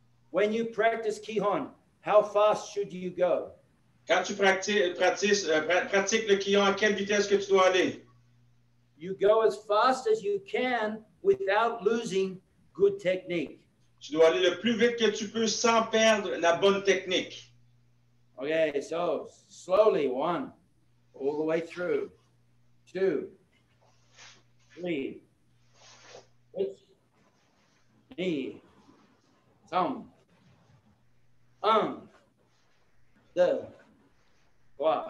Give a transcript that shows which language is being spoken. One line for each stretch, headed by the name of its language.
English: When you practice Kihon, how fast should you go?
French: Quand tu pratiques le Kihon, à quelle vitesse que tu dois aller?
English: You go as fast as you can without losing good technique.
French: Tu dois aller le plus vite que tu peux sans perdre la bonne technique.
English: Okay, so slowly, 1, all the way through. 2, 3, knee, thumb, 1, 2, 3.